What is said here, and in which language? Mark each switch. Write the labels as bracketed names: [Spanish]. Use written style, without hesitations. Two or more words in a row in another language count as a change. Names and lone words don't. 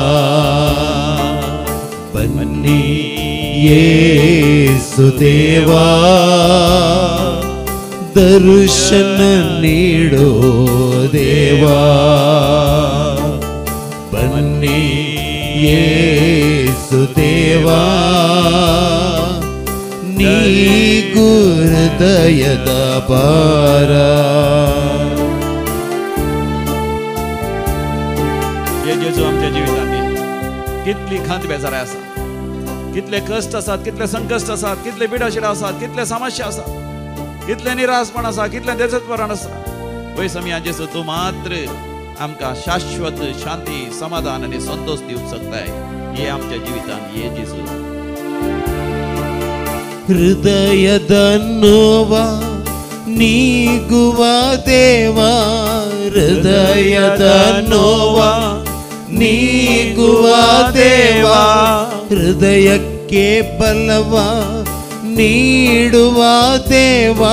[Kannada] ಬನ್ನಿ ಯೇಸು ದೇವಾ ದರ್ಶನ ನೀಡೋ ದೇವಾ. ಬನ್ನಿ ಯೇಸು ದೇವಾ ನೀ ಗುರುದಯದ ಭಾರ. [Konkani] हे जेजू आमच्या जिवितांनी कितली खंत बेजाराय आसा, कितले कश्ट आसात, कितले संकश्ट आसात, कितले पिडाशिडा आसात, कितले समस्या आसात, कितले निराशपण आसा, कितले देजतपण आसा. वय समया जेजू तूं मात्र आमकां शाश्वत शांती समाधान आनी संतोष दिवंक शकताय. हे आमच्या जिवितांत ये जेजू. [Kannada] ಹೃದಯದ ನೋವ ನೀಗುವ ದೇವಾ. ಹೃದಯದ ನೋವ ನೀಗುವ ದೇವಾ. ಹೃದಯಕ್ಕೆ ಬಲವ ನೀಡುವ ದೇವಾ.